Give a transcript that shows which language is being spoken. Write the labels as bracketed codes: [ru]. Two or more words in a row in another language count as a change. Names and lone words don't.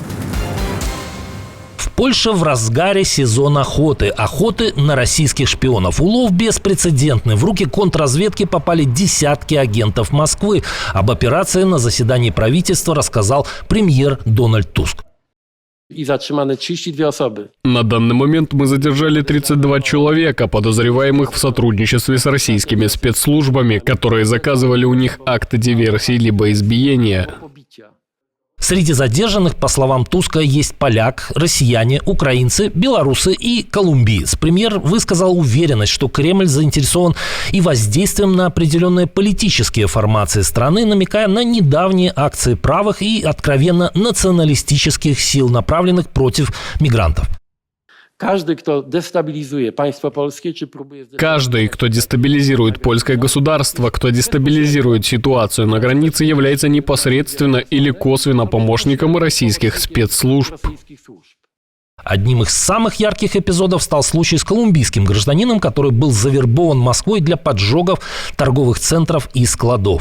[ru] В Польше в разгаре сезон охоты. Охоты на российских шпионов. Улов беспрецедентный. В руки контрразведки попали десятки агентов Москвы. Об операции на заседании правительства рассказал премьер Дональд Туск. [pl] И zatrzymane 32 osoby. [ru] На данный момент мы задержали 32 человека, подозреваемых в сотрудничестве с российскими спецслужбами, которые заказывали у них акты диверсии либо избиения. С Среди задержанных, по словам Туска, есть поляк, россияне, украинцы, белорусы и колумбиец. Премьер высказал уверенность, что Кремль заинтересован и воздействием на определенные политические формации страны, намекая на недавние акции правых и откровенно националистических сил, направленных против мигрантов. [pl] Każdy, kto destabilizuje państwo polskie, czy próbuje... [ru] Каждый, кто дестабилизирует польское государство, кто дестабилизирует ситуацию на границе, является непосредственно или косвенно помощником российских спецслужб. Одним из самых ярких эпизодов стал случай с колумбийским гражданином, который был завербован Москвой для поджогов торговых центров и складов.